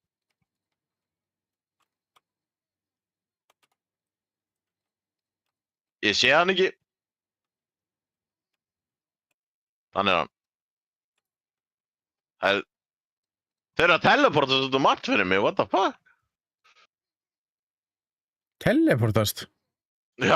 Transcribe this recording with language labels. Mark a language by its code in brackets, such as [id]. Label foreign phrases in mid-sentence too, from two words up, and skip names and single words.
[is] Ég sé hann ekki. Þannig er hann. Þeir eru að teleportast út margt fyrir mig, [en] what the fuck? [is] Teleportast? Já.